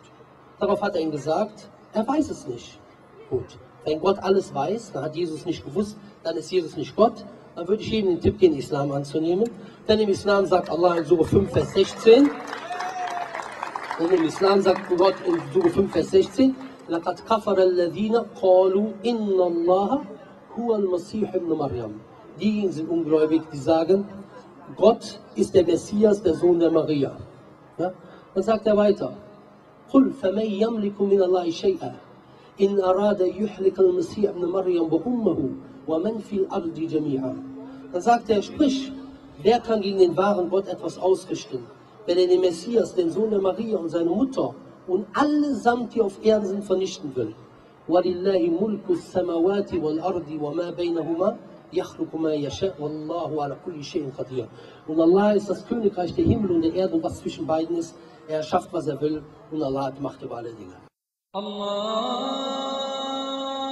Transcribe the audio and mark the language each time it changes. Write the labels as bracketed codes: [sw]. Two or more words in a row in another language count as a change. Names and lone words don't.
[de] Darauf hat er ihm gesagt, er weiß es nicht. Gut, wenn Gott alles weiß, dann hat Jesus nicht gewusst, dann ist Jesus nicht Gott. Dann würde ich jedem den Tipp geben, Islam anzunehmen. Denn im Islam sagt Allah in Surah 5, Vers 16, und im Islam sagt Gott in Surah 5, Vers 16, [ar] لَقَدْ كَفَرَ الَّذِينَ قَالُوا إِنَّ اللَّهَ هُوَ الْمَسِيحُ ابْنُ مَرْيَمَ. [de] Diejenigen sind ungläubig, die sagen, Gott ist der Messias, der Sohn der Maria. Ja? Dann sagt er weiter, [ar] قُلْ فَمَنْ يَمْلِكُ مِنَ اللَّهِ شَيْئًا إِنْ أَرَادَ يُحْلِكَ الْمَسِيحَ ابْنَ مَرْيَمَ وَأُمَّهُ وَمَنْ فِي الْأَرْضِ جَمِيعًا. [de] Dann sagt er, sprich, wer kann gegen den wahren Gott etwas ausrichten, wenn er den Messias, den Sohn der Maria und seine Mutter und allesamt, die auf Erden sind, vernichten will. [ar] وَلِلَّهِ مُلْكُ السَّمَوَاتِ وَالْأَرْضِ وَمَا بَيْنَهُمَا يَخْلُقُ مَا يَشَاءُ وَاللَّهُ عَلَى كُلِّ شَيْءٍ قَدِيرٌ. [de] Und Allah ist das Königreich der Himmel und der Erde und was zwischen beiden ist. Er schafft, was er will und Allah hat Macht über alle Dinge. Allah